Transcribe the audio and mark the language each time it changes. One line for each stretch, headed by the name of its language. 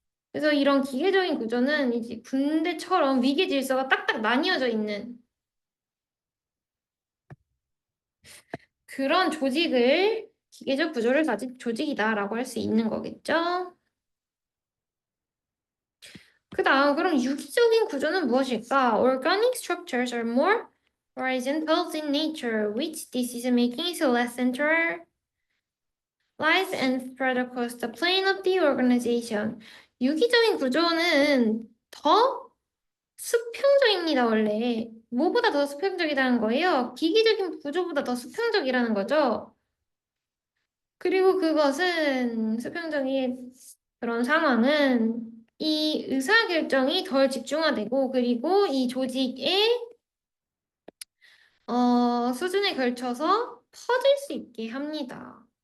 Korean: 그래서 이런 기계적인 구조는 이제 군대처럼 위계 질서가 딱딱 나뉘어져 있는 그런 조직을 기계적 구조를 가진 조직이다라고 할 수 있는 거겠죠. 그 다음 그럼 유기적인 구조는 무엇일까?
English: Organic structures are more horizontal in nature, which decision making is less centralized and spread across the plane of the organization.
Korean: 유기적인 구조는 더 수평적입니다, 원래. 뭐보다 더 수평적이라는 거예요? 기계적인 구조보다 더 수평적이라는 거죠. 그리고 그것은 수평적인 그런 상황은 이 의사결정이 덜 집중화되고 그리고 이 조직의 수준에 걸쳐서 퍼질 수 있게 합니다.